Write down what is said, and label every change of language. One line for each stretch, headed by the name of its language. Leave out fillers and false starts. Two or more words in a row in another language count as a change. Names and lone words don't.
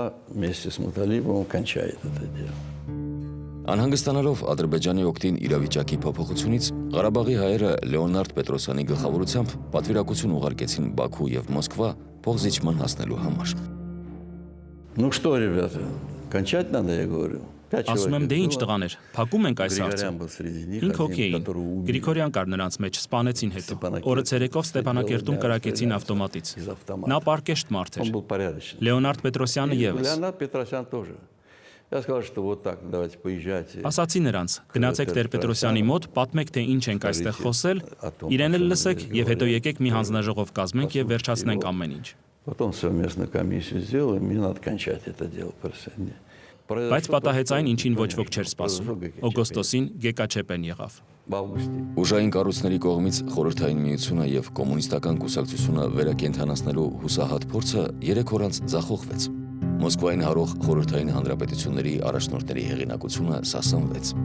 Armenian: Անհանգստանալով Ադրբեջանի օգտին իրավիճակի փոփոխությունից, Ղարաբաղի հայերը Լեոնարդ Պետրոսյանի գլխավորությամբ պատվիրակություն ուղարկեցին Բաքու եւ Մոսկվա փոխզիջման հասնելու համար։
Russian: Ну что, ребята, кончать надо, я говорю.
Armenian: Ասում եմ, դե ինչ տղաներ, փակում ենք այս հարցը։ 5 հոգի էին։ Գրիգորյան կար նրանց մեջ, սպանեցին հետո։ Օրը ցերեկով Ստեփանակերտում կրակեցին ավտոմատից։ Նա պարկեշտ մարդ էր։ Լեոնարդ Պետրոսյանը եւս։
Russian: Я сказал, что вот так, давайте поезжайте.
Armenian: Ասացի նրանց, գնացեք Տեր Պետրոսյանի մոտ, պատմեք թե ինչ ենք այստեղ խոսել, իրեն էլ լսեք եւ հետո եկեք մի հանձնաժողով կազմենք եւ վերջացնենք ամեն ինչ։
Russian: Потом совместную комиссию сделаем, мне надо кончать это дело просто.
Armenian: Բայց պատահեց այն, ինչին ոչ ոք չէր սպասում։ Օգոստոսին Գեկաչեպեն եղավ։ Ուժային կառույցների կողմից Խորհրդային Միությունը եւ կոմունիստական կուսակցությունը վերակենդանացնելու հուսահատ փորձը 3 օր անց ձախողվեց։ Մոսկվային հարող խորհրդային հանրապետությունների առաջնորդների հեղինակությունը սասանվեց։